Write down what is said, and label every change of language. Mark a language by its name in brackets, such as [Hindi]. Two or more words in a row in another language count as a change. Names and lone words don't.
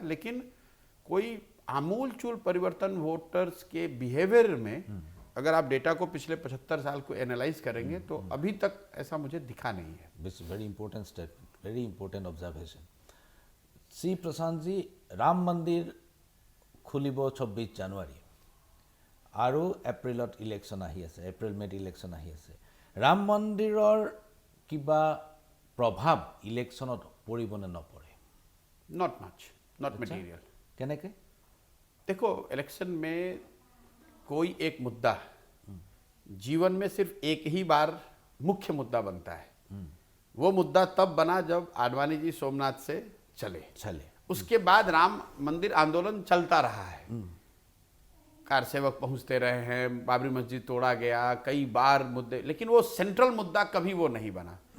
[Hindi] लेकिन कोई आमूल चूल परिवर्तन वोटर्स के बिहेवियर में अगर आप डेटा को पिछले 75 साल को एनालाइज करेंगे तो अभी तक ऐसा मुझे दिखा नहीं है। [English] This very important statement, very important observation. [Assamese] सी प्रशांत जी, ৰাম মন্দিৰ খুলিব 26 জানুৱাৰী আৰু এপ্ৰিলত ইলেকশ্যন আহি আছে, এপ্ৰিল মেত ইলেকশ্যন আহি আছে। ৰাম মন্দিৰৰ কিবা প্ৰভাৱ ইলেকশ্যনত পৰিব নে নপৰে? [English] Not much, not material. [Assamese] কেনেকৈ? [Hindi] देखो, इलेक्शन में कोई एक मुद्दा जीवन में सिर्फ एक ही बार मुख्य मुद्दा बनता है। वो मुद्दा तब बना जब आडवाणी जी सोमनाथ से चले। उसके बाद राम मंदिर आंदोलन चलता रहा है, कार सेवक पहुंचते रहे हैं, बाबरी मस्जिद तोड़ा गया, कई बार मुद्दे, लेकिन वो सेंट्रल मुद्दा कभी वो नहीं बना।